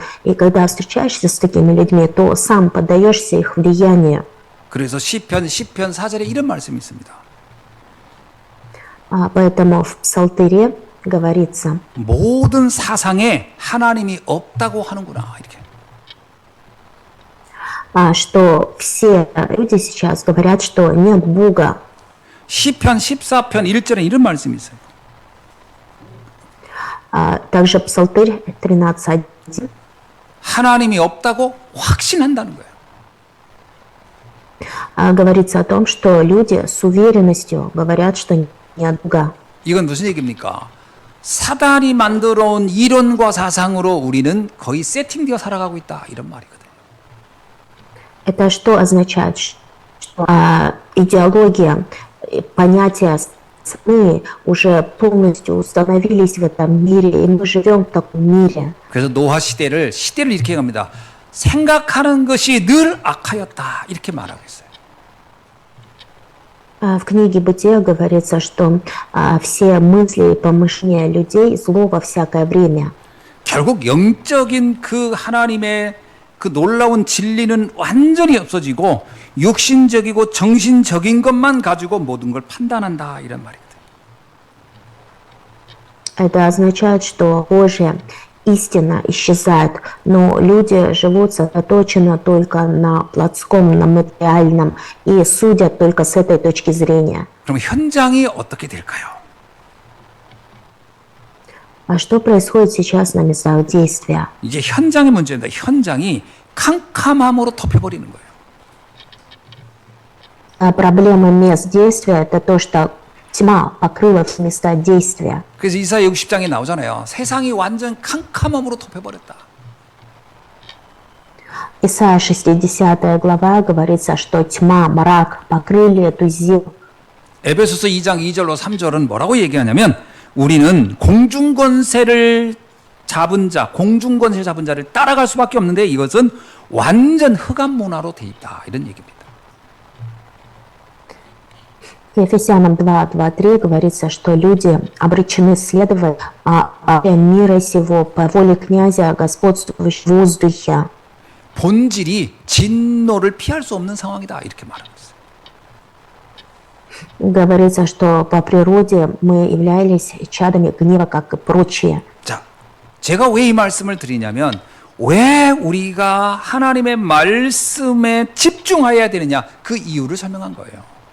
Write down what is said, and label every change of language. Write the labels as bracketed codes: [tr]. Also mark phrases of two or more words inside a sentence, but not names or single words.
[ru] И когда встречаешься с такими людьми, то сам поддаешься их влиянию. [ko] 그래서 시편 4절에 이런 말씀이 있습니다. [ru] Поэтому в Псалтыре говорится, [ko] 모든 사상에 하나님이 없다고 하는구나 이렇게. [ru] что все люди сейчас говорят, что нет Бога. [ko] 시편 14편 1절에 이런 말씀이 있어요. [ru] Также Псалтырь 13:1 [ko] 하나님이 없다고 확신한다는 거예요. [ru] говорится о том, что люди с уверенностью говорят, что нет Бога. [ko] 이건 무슨 얘기입니까? 사단이 만들어 온 이론과 사상으로 우리는 거의 세팅되어 살아가고 있다. 이런 말이거든요. [ru] Это что означает? Что идеология, понятия сны уже полностью установились в этом мире, и мы живем в таком мире. [ko] 그래서 노화 시대를 이렇게 합니다. 생각하는 것이 늘 악하였다. 이렇게 말하고 있어요. [ru] В книге «Бытие» говорится, что все мысли и помышления людей зло во всякое время. [ko] 결국 영적인 그 하나님의 그 놀라운 진리는 완전히 없어지고 육신적이고 정신적인 것만 가지고 모든 걸 판단한다. 이런 말이거든요. [ru] Это означает, что Божья истина исчезает, но люди живут сосредоточенно только на плотском, на материальном и судят только с этой точки зрения. [ko] 그럼 현장이 어떻게 될까요? [ru] А что происходит сейчас на местах действия? [ko] 이제 현장의 문제입니다. 현장이 캄캄함으로 덮여버리는 거예요. [ru] Проблема мест действия – это то, что тьма покрыла все места действия. [ko] 그래서 이사야 60장에 나오잖아요. 세상이 완전 캄캄함으로 덮여버렸다. [ru] Исайя 60 глава говорится, что тьма, мрак покрыли эту землю. [ko] 에베소서 2장 2절로 3절은 뭐라고 얘기하냐면 우리는 공중권세를 잡은 자, 공중권세 잡은 자를 따라갈 수밖에 없는데 이것은 완전 흑암 문화로 돼 있다. 이런 얘기입니다. [ru] Ефесянам 2:2-3 говорится, что люди обречены следовать мира сего по воле князя, господствующего в воздухе. [ko] 본질이 진노를 피할 수 없는 상황이다. 이렇게 말하고 있어요. [ru] Говорится, что по природе мы являлись чадами гнева, как и прочие. [ko] 자, 제가 왜 이 말씀을 드리냐면 왜 우리가 하나님의 말씀에 집중해야 되느냐 그 이유를 설명한 거예요.